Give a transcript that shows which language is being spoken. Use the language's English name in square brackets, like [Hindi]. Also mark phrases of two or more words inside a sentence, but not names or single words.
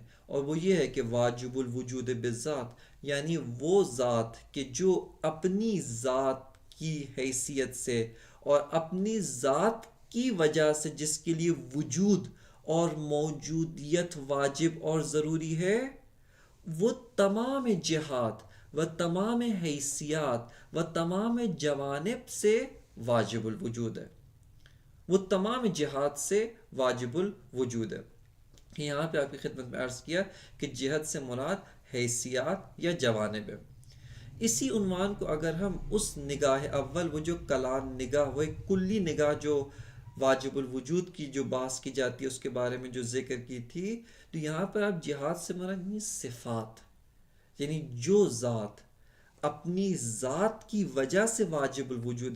[Urdu] اور وہ یہ ہے کہ واجب الوجود بالذات، یعنی وہ ذات کہ جو اپنی ذات کی حیثیت سے اور اپنی ذات کی وجہ سے جس کے لیے وجود اور موجودیت واجب اور ضروری ہے، وہ تمام جہات و تمام حیثیات و تمام جوانب سے واجب الوجود ہے، وہ تمام جہات سے واجب الوجود ہے۔ یہاں پہ آپ کی خدمت میں عرض کیا کہ جہت سے مراد حیثیات یا جوانب ہے۔ اسی عنوان کو اگر ہم اس نگاہ اول، وہ جو کلان نگاہ، وہ ایک کلی نگاہ جو واجب الوجود کی جو بحث کی جاتی ہے اس کے بارے میں جو ذکر کی تھی، تو یہاں پر آپ جہات سے مراد یعنی صفات، یعنی جو ذات اپنی ذات کی وجہ سے واجب الوجود ہے۔